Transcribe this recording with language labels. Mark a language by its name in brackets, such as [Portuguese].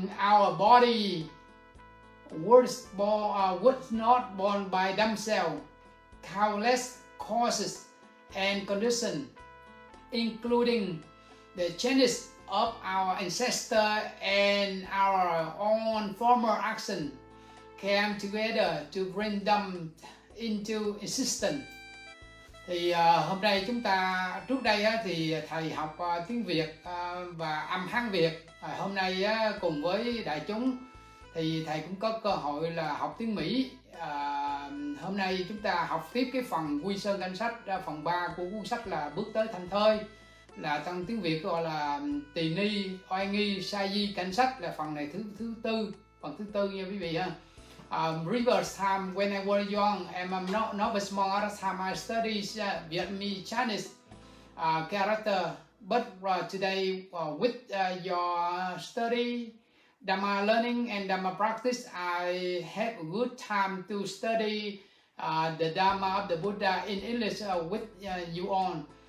[English] Our body was not born by themselves, countless causes and conditions, including the changes of our ancestors and our own former action, came together to bring them into existence. [Vietnamese] Thì hôm nay chúng ta, trước đây thì thầy học tiếng Việt và âm Hán Việt. Hôm nay cùng với đại chúng thì thầy cũng có cơ hội là học tiếng Mỹ. Hôm nay chúng ta học tiếp cái phần Guishan Cảnh Sách, phần 3 của cuốn sách là Bước tới thành thơi, là trong tiếng Việt gọi là tỳ ni, oai nghi, sa di cảnh sách, là phần này thứ tư nha quý vị ha. [English] Previous time when I was young and I'm not novice monk, at that time I studied Vietnamese Chinese character, but today with your study, Dhamma learning and Dhamma practice, I have a good time to study the Dhamma of the Buddha in English with you on.